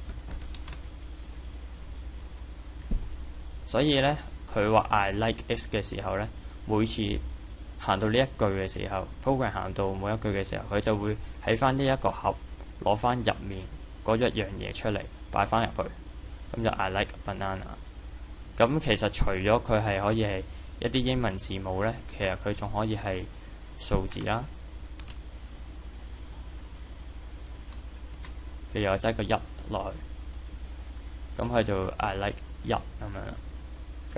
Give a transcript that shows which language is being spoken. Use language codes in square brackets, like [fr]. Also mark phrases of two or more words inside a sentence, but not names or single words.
[yue] 所以呢，佢話 [en] I like X [yue] 嘅時候呢，每次行到呢一句嘅時候 ，program 行到每一句嘅時候，佢就會喺翻呢一個盒攞翻入面嗰一樣嘢出嚟，擺翻入去。 [en] 咁就 I like banana。 [yue] 咁其實除咗佢係可以係一啲英文字母呢，其實佢仲可以係數字啦。譬如我擠個1落去，咁佢就 [en] I like 1 [yue] 咁樣。